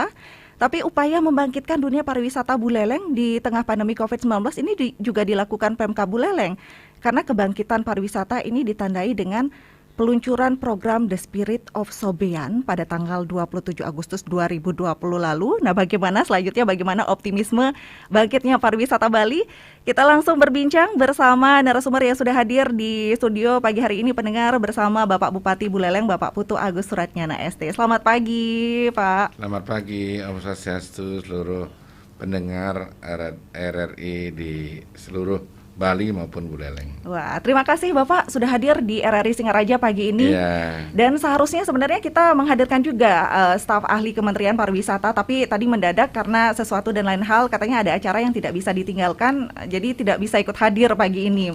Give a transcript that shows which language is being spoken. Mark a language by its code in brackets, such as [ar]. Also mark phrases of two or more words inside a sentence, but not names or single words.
[id] Tapi upaya membangkitkan dunia pariwisata Buleleng di tengah pandemi COVID-19 ini juga dilakukan Pemkab Buleleng, karena kebangkitan pariwisata ini ditandai dengan peluncuran program The Spirit of Sobean pada tanggal 27 Agustus 2020 lalu. Nah, bagaimana optimisme bangkitnya pariwisata Bali? Kita langsung berbincang bersama narasumber yang sudah hadir di studio pagi hari ini, pendengar, bersama Bapak Bupati Buleleng, Bapak Putu Agus Suratnyana ST. Selamat pagi, Pak. Selamat pagi, [sa] Om Swastiastu, [id] seluruh pendengar RRI di seluruh Bali maupun Buleleng. Wah, terima kasih Bapak sudah hadir di RRI Singaraja pagi ini. Yeah. Dan seharusnya sebenarnya kita menghadirkan juga staf ahli Kementerian Pariwisata, tapi tadi mendadak karena sesuatu dan lain hal, katanya ada acara yang tidak bisa ditinggalkan, jadi tidak bisa ikut hadir pagi ini.